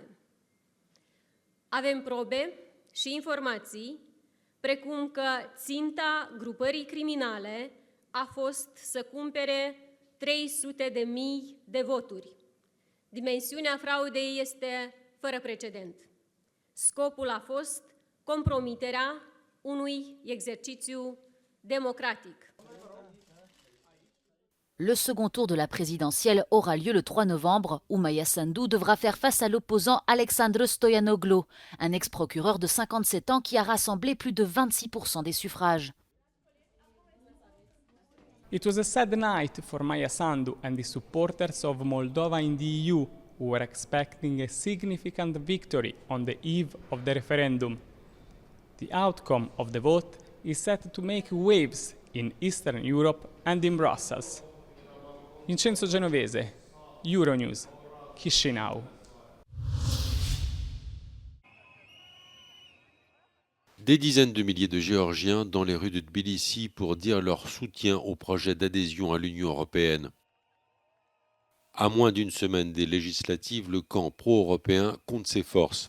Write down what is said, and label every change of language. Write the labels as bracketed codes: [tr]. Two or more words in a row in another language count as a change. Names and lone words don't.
[ro] Avem probe și informații, precum că ținta grupării criminale a fost să cumpere 300.000 de voturi. Dimensiunea fraudei este fără precedent. Scopul a fost compromiterea unui exercițiu démocratique. [fr] Le second tour de la présidentielle aura lieu le 3 novembre, où Maia Sandu devra faire face à l'opposant Alexandru Stoianoglu, un ex-procureur de 57 ans qui a rassemblé plus de 26% des suffrages. [en] It was a sad night for Maia Sandu and the supporters of Moldova in the EU, who were expecting a significant victory on the eve of the referendum. The outcome of the vote is set to make waves in Eastern Europe and in Brussels. Vincenzo Genovese, Euronews, Chișinău. [fr] Des dizaines de milliers de Géorgiens dans les rues de Tbilissi pour dire leur soutien au projet d'adhésion à l'Union européenne. À moins d'une semaine des législatives, le camp pro-européen compte ses forces.